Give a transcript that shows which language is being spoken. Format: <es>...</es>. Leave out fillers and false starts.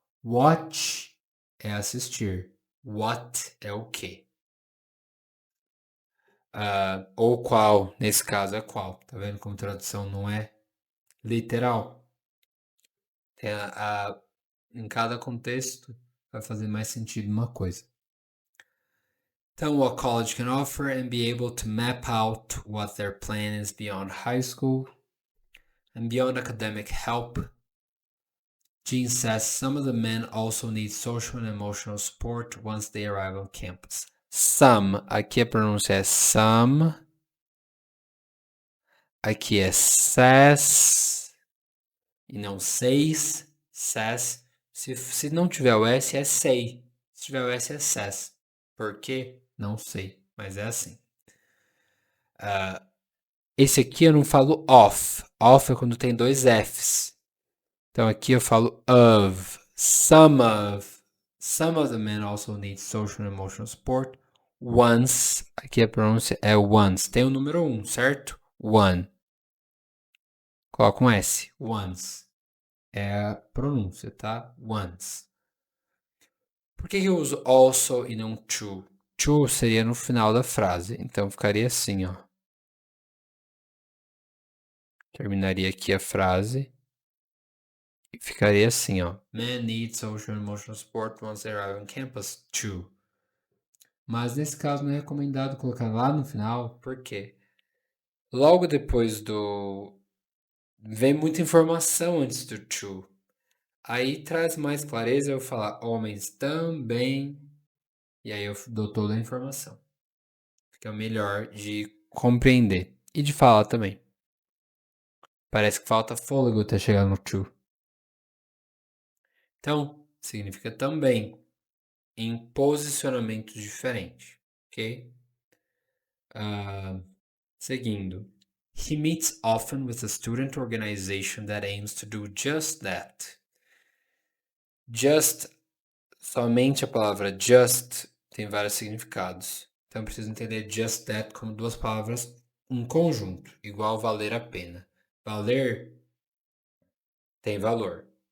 <pt>Watch é assistir. What é o quê? Ou qual, nesse caso é qual. Tá vendo como tradução não é literal? Tem em cada contexto vai fazer mais sentido uma coisa.</pt> <en>Então, what college can offer and be able to map out what their plan is beyond high school and beyond academic help. Jean says some of the men also need social and emotional support once they arrive on campus.</en> <pt>Some, aqui a pronúncia é some. Aqui é says e não says. Says. Se não tiver o S é say. Se tiver o S é says. Por quê? Não sei, mas é assim. Esse aqui eu não falo of. Of é quando tem dois Fs. Então aqui eu falo of.</pt> <en>Some of the men also need social and emotional support.</en> <pt>Once, aqui a pronúncia é once. Tem o número 1, certo? One. Coloca um S. Once. É a pronúncia, tá? Once. Por que eu uso also e não to? To seria no final da frase. Então ficaria assim, ó. Terminaria aqui a frase. E ficaria assim, ó.</pt> <en>Men need social and emotional support once they arrive on campus. To.</en> <pt>Mas nesse caso não é recomendado colocar lá no final. Por quê? Logo depois do... Vem muita informação antes do to. Aí traz mais clareza eu falar homens também. E aí eu dou toda a informação. Fica melhor de compreender. E de falar também. Parece que falta fôlego até chegar no to. Então, significa também em posicionamento diferente. Ok? Seguindo.</pt> <en>He meets often with a student organization that aims to do just that.</en> <pt>Just, somente a palavra just tem vários significados. Então, preciso entender just that como duas palavras em conjunto, igual valer a pena. Valer tem valor.</pt>